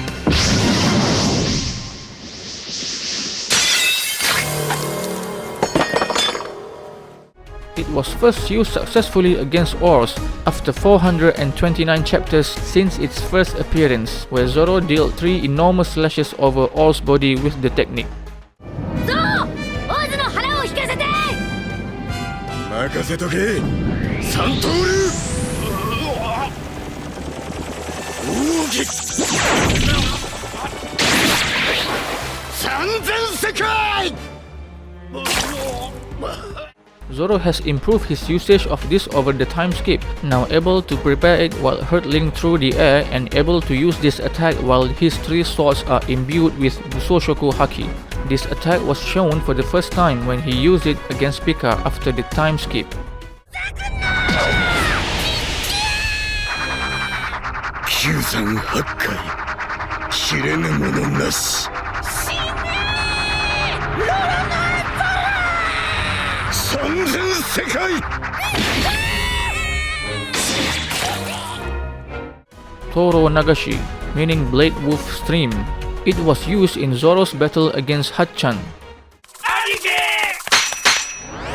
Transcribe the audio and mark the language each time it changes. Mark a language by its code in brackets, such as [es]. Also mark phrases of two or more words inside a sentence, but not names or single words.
[en] It was first used successfully against Ors after 429 chapters since its first appearance, where Zoro dealt 3 enormous slashes over Ors' body with the technique. [ja] Zoro! Ors の腹を引かせて! 任せとけ! Santoryu! Ogi! Sanzen Sekai! [en] Zoro has improved his usage of this over the time skip, now able to prepare it while hurtling through the air and able to use this attack while his 3 swords are imbued with Busoshoku Haki. This attack was shown for the first time when he used it against Pika after the time skip. [ja] 九山八海、斬れぬものなし. Sanzen Sekai! Toro Nagashi, [en] meaning Blade Wolf Stream. It was used in Zoro's battle against Hachan.